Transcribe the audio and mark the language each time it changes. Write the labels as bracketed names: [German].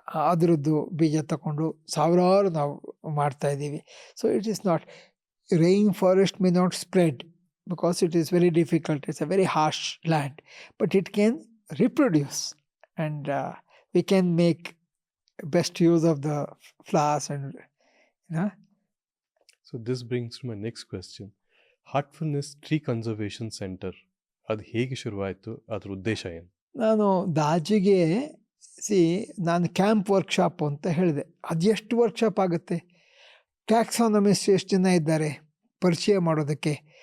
[Kannada] ಅದರದ್ದು ಬೀಜ ತಗೊಂಡು ಸಾವಿರಾರು ನಾವು ಮಾಡ್ತಾಯಿದ್ದೀವಿ. [English] So it is not, rain forest may not spread because it is very difficult, it's a very harsh land, but it can reproduce and we can make best use of the flowers and So this brings to my next question. [Kannada] Heartfulness Tree Conservation Center ಅದು ಹೇಗೆ ಶುರುವಾಯಿತು, ಅದ್ರ ಉದ್ದೇಶ ಏನು? ನಾನು ದಾಜಿಗೆ ನಾನು camp workshop ಅಂತ ಹೇಳಿದೆ. ಅದು ಎಷ್ಟು ವರ್ಕ್ಶಾಪ್ ಆಗುತ್ತೆ? ಟ್ಯಾಕ್ಸಾನಮಿಸ್ಟ್ ಎಷ್ಟು ಜನ ಇದ್ದಾರೆ ಪರಿಚಯ ಮಾಡೋದಕ್ಕೆ?